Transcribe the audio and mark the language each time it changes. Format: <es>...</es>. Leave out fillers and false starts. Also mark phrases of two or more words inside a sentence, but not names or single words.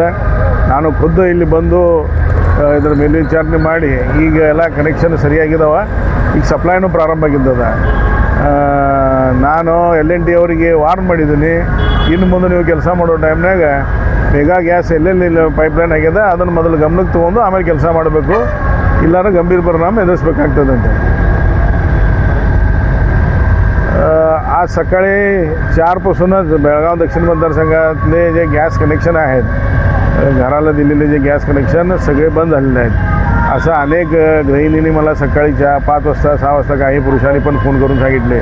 <kn>ನಾನು ಖುದ್ದು ಇಲ್ಲಿ ಬಂದು ಇದರ ಮೇಲ್ವಿಚಾರಣೆ ಮಾಡಿ ಈಗ ಎಲ್ಲ ಕನೆಕ್ಷನ್ ಸರಿಯಾಗಿದ್ದಾವ, ಈಗ ಸಪ್ಲೈನೂ ಪ್ರಾರಂಭ ಆಗಿದ್ದದ. ನಾನು L&T ಅವರಿಗೆ ವಾರ್ನ್ ಮಾಡಿದ್ದೀನಿ, ಇನ್ನು ಮುಂದೆ ನೀವು ಕೆಲಸ ಮಾಡೋ ಟೈಮ್ನಾಗ ಮೇಘಾ ಗ್ಯಾಸ್ ಎಲ್ಲೆಲ್ಲಿ ಪೈಪ್ಲೈನ್ ಆಗ್ಯದ ಅದನ್ನು ಮೊದಲು ಗಮನಕ್ಕೆ ತೊಗೊಂಡು ಆಮೇಲೆ ಕೆಲಸ ಮಾಡಬೇಕು, ಇಲ್ಲಾಂದ್ರೆ ಗಂಭೀರ ಪರಿಣಾಮ ಎದುರಿಸ್ಬೇಕಾಗ್ತದಂತೆ.</kn> <mr>आज सकाळी 4पासूनच बेळगाव दक्षिण मतदारसंघातले जे गॅस कनेक्शन आहेत, घराला दिलेले जे गॅस कनेक्शन सगळे बंद झालेले आहेत. असं अनेक गृहिणींनी मला सकाळी 5 वाजता 6 वाजता काही पुरुषांनी पण फोन करून सांगितले.</mr>